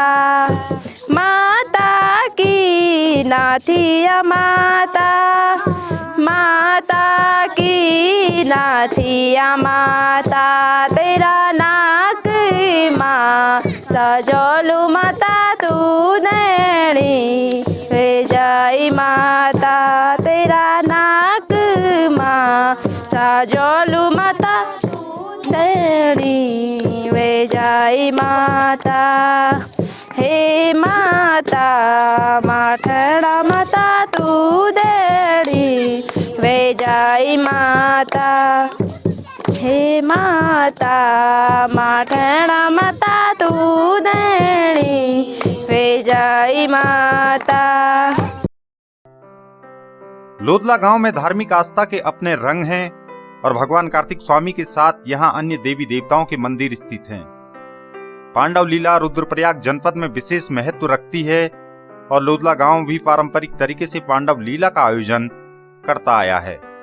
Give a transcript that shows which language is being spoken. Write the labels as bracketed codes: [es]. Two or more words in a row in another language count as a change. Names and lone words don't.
[gbm] माता की नाथिया माता माता की नाथिया माता तेरा नाक माँ सजोलू माता तू देणी वे जाई माता तेरा नाक माँ सजोलू माता देणी वे जाई माता। हे माता माठना माता तू देणी वे जाई माता हे माता माठना माता तू देणी वे जाई माता। [hi] लोदला गांव में धार्मिक आस्था के अपने रंग हैं और भगवान कार्तिक स्वामी के साथ यहाँ अन्य देवी देवताओं के मंदिर स्थित हैं। पांडव लीला रुद्रप्रयाग जनपद में विशेष महत्व रखती है और लोदला गांव भी पारंपरिक तरीके से पांडव लीला का आयोजन करता आया है।